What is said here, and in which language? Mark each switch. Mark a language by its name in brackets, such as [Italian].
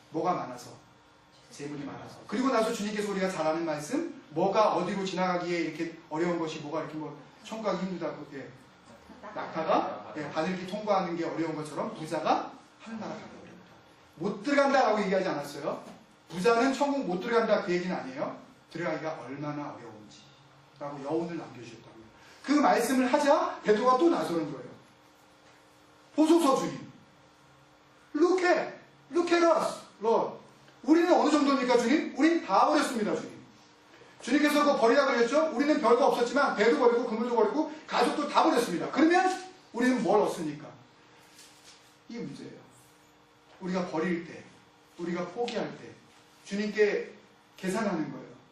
[Korean] 뭐가 많아서, 재물이 많아서. 그리고 나서 주님께서 우리가 잘 아는 말씀, 뭐가 어디로 지나가기에 이렇게 어려운 것이 뭐가 이렇게 뭐 청구하기 힘들다고, 낙타가 바늘길 통과하는 게 어려운 것처럼 부자가 하늘나라 가기 어렵다. 못 들어간다라고 얘기하지 않았어요. 부자는 천국 못 들어간다 그 얘기는 아니에요. 들어가기가 얼마나 어려운지 라고 여운을 남겨주셨다고요. 그 말씀을 하자 베드로가 또 나서는 거예요. 보소서 주님, [English] Look at us, Lord. [Korean] 우리는 어느 정도입니까 주님? 우린 다 버렸습니다 주님. 주님께서 그거 버리라 그랬죠? 우리는 별거 없었지만 배도 버리고 그물도 버리고 가족도 다 버렸습니다. 그러면 우리는 뭘 얻습니까? 이게 문제예요. 우리가 버릴 때, 우리가 포기할 때 주님께 계산하는 거예요.